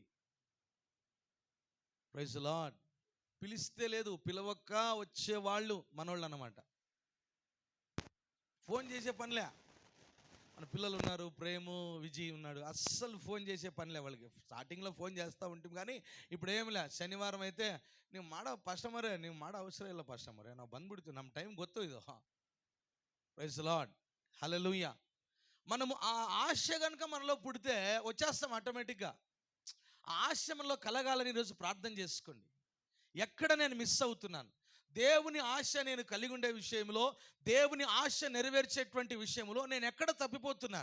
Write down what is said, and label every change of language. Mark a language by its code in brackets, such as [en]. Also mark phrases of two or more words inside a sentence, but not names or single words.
[en] Praise the Lord. [te] పిలిస్తే లేదు, పిలవక్క వచ్చేవాళ్ళు మనోళ్ళు అన్నమాట. ఫోన్ చేసే పనిలే. మన పిల్లలు ఉన్నారు, ప్రేము, విజయ్ ఉన్నాడు, అస్సలు ఫోన్ చేసే పనిలే వాళ్ళకి. స్టార్టింగ్లో ఫోన్ చేస్తూ ఉంటాం, కానీ ఇప్పుడు ఏమిలే. శనివారం అయితే [kn] ನೀವು ಮಾಡೋ ಕಸ್ಟಮರೇ, ನೀವು ಮಾಡೋ ಅವಸರ ಇಲ್ಲ ಕಸ್ಟಮರೇ, ನಾವು ಬಂದ್ಬಿಡ್ತೀವಿ, ನಮ್ಮ ಟೈಮ್ ಗೊತ್ತು ಇದು. [en] Praise the Lord, [te] హల్లెలూయా. మనము ఆ ఆశ కనుక మనలో పుడితే వచ్చేస్తాం ఆటోమేటిక్గా. ఆ ఆశ మనలో కలగాలని ఈరోజు ప్రార్థన చేసుకోండి. ఎక్కడ నేను మిస్ అవుతున్నాను, దేవుని ఆశ నేను కలిగి ఉండే విషయంలో, దేవుని ఆశ నెరవేర్చేటువంటి విషయంలో నేను ఎక్కడ తప్పిపోతున్నాను?